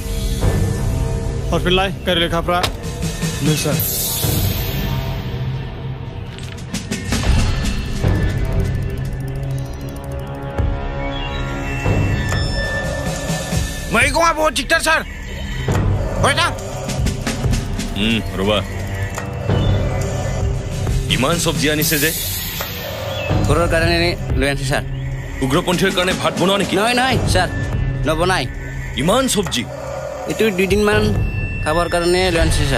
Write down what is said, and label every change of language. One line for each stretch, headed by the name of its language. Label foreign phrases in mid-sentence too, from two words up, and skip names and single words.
Bodo: हरफिनलाय गारि लेखाफ्रा नै सार मैगङा बहुत दिगदार सार हय ना
Assamese: ৰবা ইমান চব্জি আনিছে যে ঘৰৰ কাৰণে লৈ আনিছে ছাৰ উগ্ৰপন্থীৰ কাৰণে ভাত বনোৱা নেকি নহয় নহয় ছাৰ নবনাই ইমান চব্জি এইটো 2 দিনমান খাবৰ কাৰণে লৈ আনিছে ছাৰ